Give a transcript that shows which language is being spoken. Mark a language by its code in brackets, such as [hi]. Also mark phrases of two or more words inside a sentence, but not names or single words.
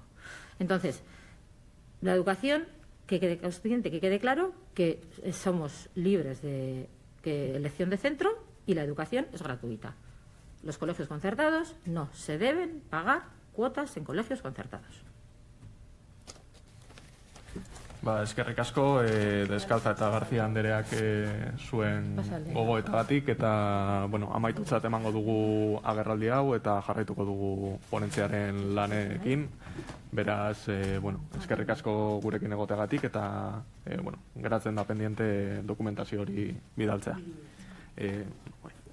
[es] Entonces, la educación, que quede consciente, que quede claro que somos libres de elección de centro y la educación es gratuita. Los colegios concertados no se deben pagar cuotas en colegios concertados. [eu] Eskerrik asko, Deskalza eta García Andereak zuen gogoetagatik eta amaitutzat emango dugu agerraldi hau eta jarraituko dugu ponentziaren lanekin. Beraz, eskerrik asko gurekin egoteagatik eta geratzen da pendiente dokumentazio hori bidaltzea.